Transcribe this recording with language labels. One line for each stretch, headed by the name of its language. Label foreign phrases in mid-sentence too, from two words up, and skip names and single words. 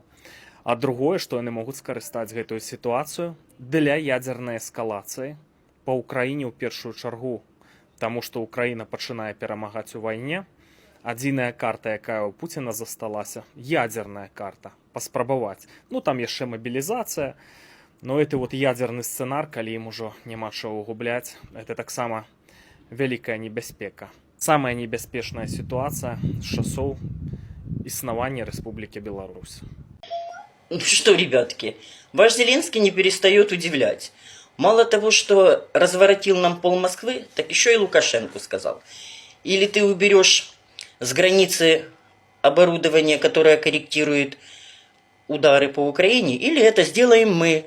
Belarusian: А другое, што яны могуць скарыстаць гэтую сітуацыю для ядзернай эскалацыі па Ўкраіне ў першую чаргу, таму што Ўкраіна пачынае перамагаць у вайне. Адзіная карта, якая ў Пуціна засталася, ядзерная карта, паспрабаваць. Ну там яшчэ мабілізацыя.
Russian: Но это вот ядерный сценар,
Belarusian: калі ім ужо няма чаго губляць, это таксама вялікая небяспека. Самая небяспечная ситуация з часоў існавання Рэспублікі Беларусь.
Russian: Ну что, ребятки, ваш Зеленский не перестает удивлять. Мало того, что разворотил нам пол Москвы, так еще и Лукашенко сказал. Или ты уберешь с границы оборудование, которое корректирует удары по Украине, или это сделаем мы.